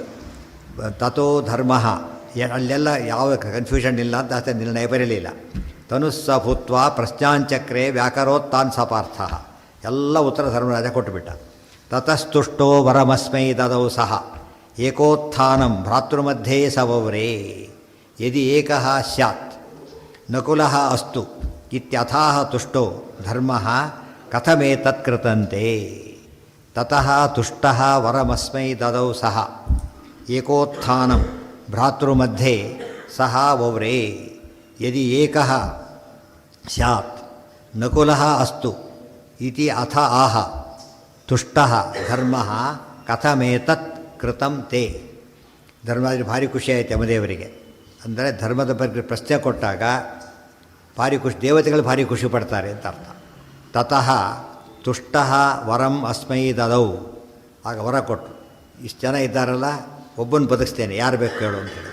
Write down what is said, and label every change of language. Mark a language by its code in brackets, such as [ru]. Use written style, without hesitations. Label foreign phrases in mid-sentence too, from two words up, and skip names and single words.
[sa] ತಥೋ ಧರ್ಮ, [kn] ಅಲ್ಲೆಲ್ಲ ಯಾವ ಕನ್ಫ್ಯೂಷನ್ ಇಲ್ಲ ಅಂತ ಅಷ್ಟೇ ನಿರ್ಣಯ ಬರಲಿಲ್ಲ. [sa] ತನುಸ್ಸ ಭೂತ್ವ ಪ್ರಶ್ನಾಂಚಕ್ರೆ ವ್ಯಾಕರೋತ್ತಾನ್ ಸಪಾರ್ಥ. [kn] ಎಲ್ಲ ಉತ್ತರ ಧರ್ಮರಾಜ ಕೊಟ್ಟುಬಿಟ್ಟ. [sa] ತತಸ್ತುಷ್ಟೋ ವರಮಸ್ಮೈ ದದೌ ಸಹ ಏಕೋತ್ಥಾನಂ ಭ್ರಾತೃಮಧ್ಯೆ ಸವವ್ರೇ ಯದಿ ಏಕಃ ಸ್ಯಾತ್ ನಕುಲಃ ಅಸ್ತು ಇತ್ಯಥಾಹ ತುಷ್ಟೋ ಧರ್ಮಃ ಕಥಮೇತತ್ಕೃತಂತೆ. ತತಃ ತುಷ್ಟಃ ವರಮಸ್ಮೈ ದದೌ ಸಹ ಏಕೋತ್ಥಾನಂ ಭ್ರಾತೃಮಧ್ಯೆ ಸಹ ವವ್ರೇ ಯದಿ ಏಕಃ ಸ್ಯಾತ್ ನಕುಲಃ ಅಸ್ತು ಇತಿ ಅಥ ಆಹ ತುಷ್ಟಃ ಧರ್ಮಃ ಕಥಮೇತತ್ ಕೃತಂ ತೇ. [kn] ಧರ್ಮದಲ್ಲಿ ಭಾರಿ ಖುಷಿ ಆಯಿತು ಯಮದೇವರಿಗೆ. ಅಂದರೆ ಧರ್ಮದ ಬಗ್ಗೆ ಪ್ರಶ್ನೆ ಕೊಟ್ಟಾಗ ಭಾರಿ ಖುಷಿ, ದೇವತೆಗಳು ಭಾರಿ ಖುಷಿ ಪಡ್ತಾರೆ ಅಂತ ಅರ್ಥ. [sa] ತತಃ ತುಷ್ಟಃ ವರಂ ಅಸ್ಮೈ ದದೌ. [kn] ಆಗ ವರ ಕೊಟ್ಟರು. ಇಷ್ಟು ಜನ ಇದ್ದಾರಲ್ಲ, ಒಬ್ಬನ ಬದುಕಿಸ್ತೇನೆ, ಯಾರು ಬೇಕು ಕೇಳು ಅಂತೇಳಿ.